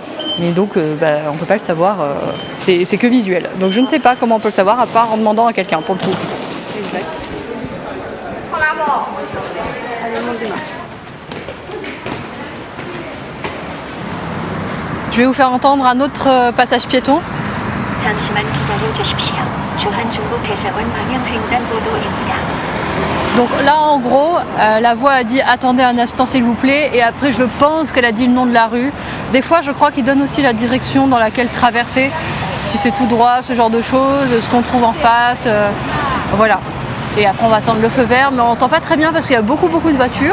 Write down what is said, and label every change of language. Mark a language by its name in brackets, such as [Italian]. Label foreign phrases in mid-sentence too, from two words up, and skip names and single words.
[French] Mais donc, on ne peut pas le savoir, c'est que visuel. Donc je ne sais pas comment on peut le savoir, à part en demandant à quelqu'un, pour le coup. Exact. Allez, on monte des marches. Je vais vous faire entendre un autre passage piéton. [Korean] 잠시만 기다려주십시오. 주한중국해상원 방향 횡단보도입니다. [French] Donc là, en gros, la voix a dit « Attendez un instant, s'il vous plaît ». Et après, je pense qu'elle a dit le nom de la rue. Des fois, je crois qu'il donne aussi la direction dans laquelle traverser. Si c'est tout droit, ce genre de choses, ce qu'on trouve en face. Voilà. Et après, on va attendre le feu vert. Mais on n'entend pas très bien parce qu'il y a beaucoup de voitures.